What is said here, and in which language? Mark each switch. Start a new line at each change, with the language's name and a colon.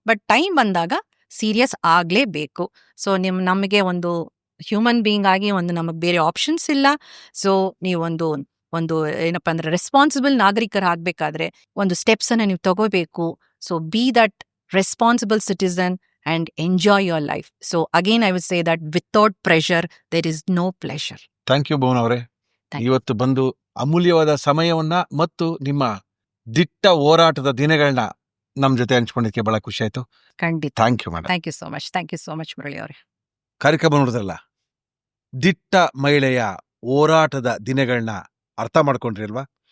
Kannada: But time ಬಂದಾಗ serious ಆಗ್ಲೇಬೇಕು. So ನಮಗೆ ಒಂದು ಹ್ಯೂಮನ್ ಬೀಯಿಂಗ್ ಆಗಿ ನಮಗೆ ಬೇರೆ ಆಪ್ಷನ್ಸ್ ಇಲ್ಲ. ಸೊ ನೀವು ಒಂದು ಏನಪ್ಪಾ ಅಂದ್ರೆ ರೆಸ್ಪಾನ್ಸಿಬಲ್ ನಾಗರಿಕರಾಗಬೇಕಾದ್ರೆ ಒಂದು ಸ್ಟೆಪ್ಸ್ ಅನ್ನ ನೀವು ತಗೋಬೇಕು.
English: So be that responsible citizen and enjoy your life. So again I would say that without pressure there is no pleasure. Thank you
Kannada: Bhuvan ಅವರೇ, ಇವತ್ತು ಬಂದು ಅಮೂಲ್ಯವಾದ ಸಮಯವನ್ನ ಮತ್ತು ನಿಮ್ಮ ದಿಟ್ಟ ಹೋರಾಟದ ದಿನಗಳನ್ನ ನಮ್ ಜೊತೆ ಹಂಚ್ಕೊಂಡಿದ್ದಕ್ಕೆ ಬಹಳ ಖುಷಿ ಆಯ್ತು. ಖಂಡಿತ.
English: Thank you madam. Thank you so much Murali ಅವರೇ.
Kannada: ಕಾರ್ಯಕ್ರಮ ನೋಡಿದ್ರಲ್ಲ, ದಿಟ್ಟ ಮಹಿಳೆಯ ಹೋರಾಟದ ದಿನಗಳನ್ನ ಅರ್ಥ ಮಾಡ್ಕೊಂಡ್ರಿ ಅಲ್ವಾ?